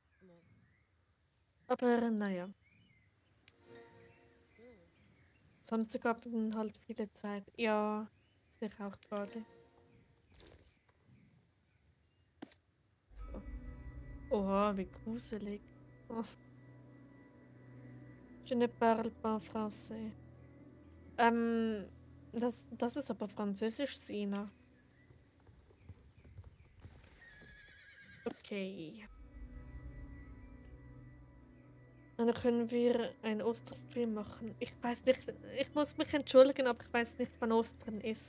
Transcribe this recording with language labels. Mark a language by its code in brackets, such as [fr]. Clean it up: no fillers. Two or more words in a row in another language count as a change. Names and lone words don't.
[de] Aber naja. Samstag hatten halt viele Zeit. Ja, sehe ich auch gerade. So. Oha, wie gruselig. Oh. [fr] Je ne parle pas français. [de] Das ist aber Französisch, Sina. Okay. Dann können wir einen Osterstream machen. Ich weiß nicht, ich muss mich entschuldigen, aber ich weiß nicht, wann Ostern ist.